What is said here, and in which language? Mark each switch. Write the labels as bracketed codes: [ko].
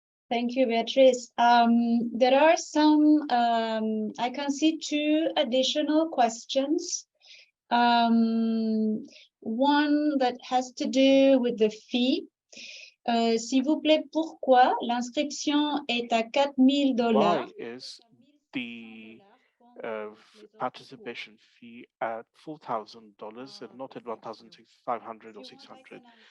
[en] Thank you, Beatrice. There are some, I can see 2 additional questions. One that has to do with the fee. [fr] S'il vous plaît, pourquoi l'inscription est à $4,000? [en] Why is the participation fee at $4,000 and not at 1,500 or 600?